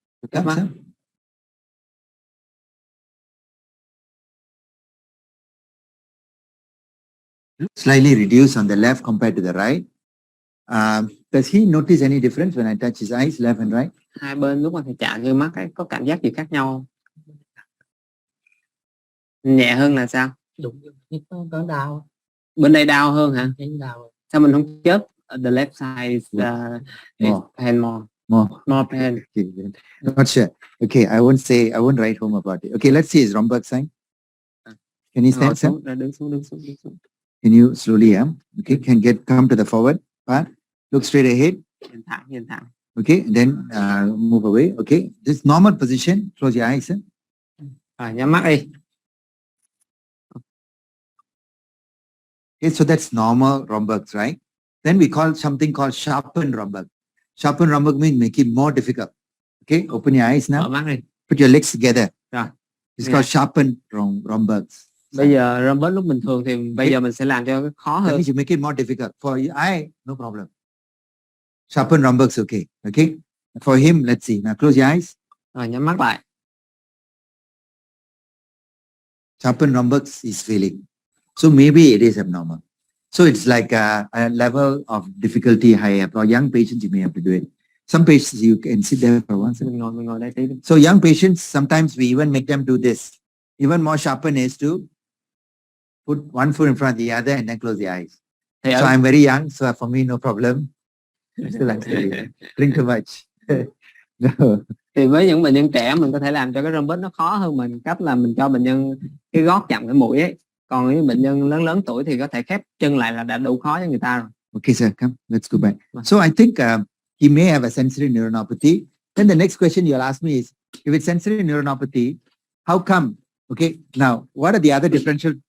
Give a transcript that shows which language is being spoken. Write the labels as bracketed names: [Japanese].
[Vietnamese] Các bác. [English] Slightly reduced on the left compared to the right. Does he notice any difference when I touch his eyes, left and right? [Vietnamese] Hai bên lúc mà thầy chạm vô mắt ấy, có cảm giác gì khác nhau không? Nhẹ hơn là sao? Đúng, có đau. Bên đây đau hơn hả? Thấy đau. Sao mình không chớp? [English] The left side is pain more. More pain. Okay, not sure. Okay, I won't write home about it. Okay, let's see his Romberg sign. Can you stand, sir? [Vietnamese] Đứng xuống. [English] Can you slowly, okay, come to the forward part. Look straight ahead. [Vietnamese] Nhìn thẳng. [English] Okay, and then move away. Okay, this normal position. Close your eyes, sir. [Vietnamese] Rồi, nhắm mắt đi. [English] Okay, so that's normal Rombergs, right? Then we call something called sharpened Romberg. Sharpened Romberg means make it more difficult. Okay, open your eyes now. [Vietnamese] Mở mắt đi. [English] Put your legs together. [Vietnamese] Rồi. [English] It's called sharpened Rombergs. [Vietnamese] Bây giờ Romberg lúc bình thường thì bây giờ mình sẽ làm cho khó [English] That [Vietnamese] hơn. [English] means you make it more difficult. For your eye, no problem. Sharpened Rombergs, okay. Okay. For him, let's see. Now close your eyes. [Vietnamese] Rồi, nhắm mắt lại. [English] Sharpened Rombergs is failing. So maybe it is abnormal. So it's like a level of difficulty higher. For young patients, you may have to do it. Some patients, you can sit there for one second. [Vietnamese] Mình ngồi đây tí. [English] So young patients, sometimes we even make them do this. Even more sharpen is to put one foot in front of the other and then close the eyes. [Vietnamese] Thì [English] So I'm very young, so for me, no problem. Still I'm studying. Drink too much. No. [Vietnamese] Thì với những bệnh nhân trẻ mình có thể làm cho cái Romberg nó khó hơn mình, cách là mình cho bệnh nhân cái gót chạm cái mũi ấy. Còn những bệnh nhân lớn tuổi thì có thể khép chân lại là đã đủ khó cho người ta rồi. [English] Okay, sir, come. Let's go back. So I think he may have a sensory neuronopathy. Then the next question you'll ask me is, if it's sensory neuronopathy, how come? Okay, now what are the other differential?